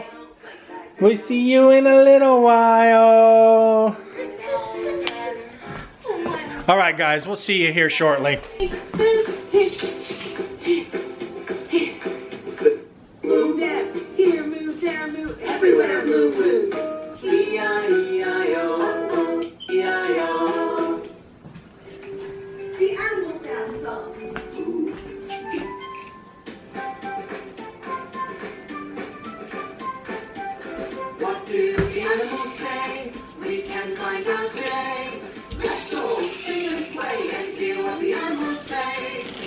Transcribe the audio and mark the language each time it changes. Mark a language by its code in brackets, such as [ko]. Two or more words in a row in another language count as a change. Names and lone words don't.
[en] We'll see you in a little while. Alright guys, we'll see you here shortly. Move there, here, move there, move everywhere, move, move. E-I-E-I-O, E-I-O. The animal sound song. What do the animals say? We can find out today. Let's all sing and play and hear what the animals say.